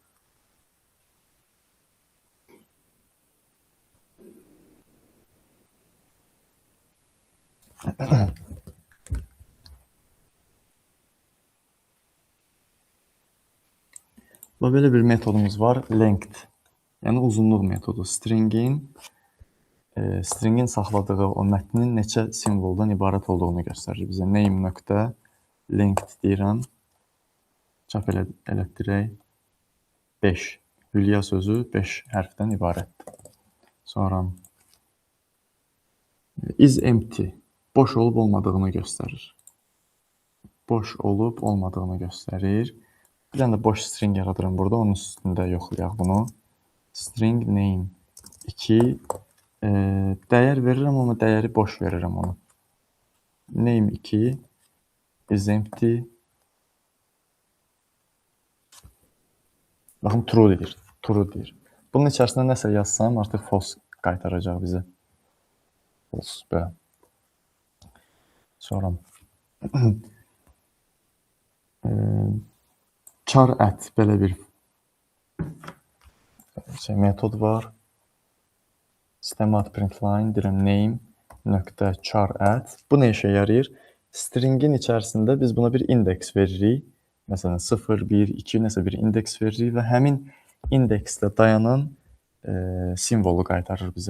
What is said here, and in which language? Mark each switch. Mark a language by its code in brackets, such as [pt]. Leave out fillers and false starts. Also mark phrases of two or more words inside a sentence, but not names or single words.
[az] Belə bir metodumuz var, length. Yəni uzunluq metodu. Stringin saxladığı o mətnin neçə simvoldan ibarət olduğunu göstərir bizə. Name.length deyirəm. Çap elətdirək. 5. Hülya sözü 5 hərfdən ibarətdir. Sonra [en] is empty. [az] Boş olub olmadığını göstərir. Boş olub olmadığını göstərir. Bir dənə də boş string yaradıram burada. Onun üstündə yoxlayaq bunu. [en] String name 2. [az] Dəyər verirəm, amma dəyəri boş verirəm onu. [en] Name 2 is empty. [az] Baxın, true deyir. True deyir. Bunun içərisində nəsə yazsam, artıq false qaytaracaq bizə. False, belə. Sonra [en] char at [az] belə bir metod var. [en] System at printline [az] deyirəm name nöqtə [en] char at. [az] Bu nə işə yarayır? Stringin içərisində biz buna bir indeks veririk. Məsələn 0, 1, 2 nəsə bir indeks veririk və həmin indeksdə dayanan simvolu qaytarır bizə.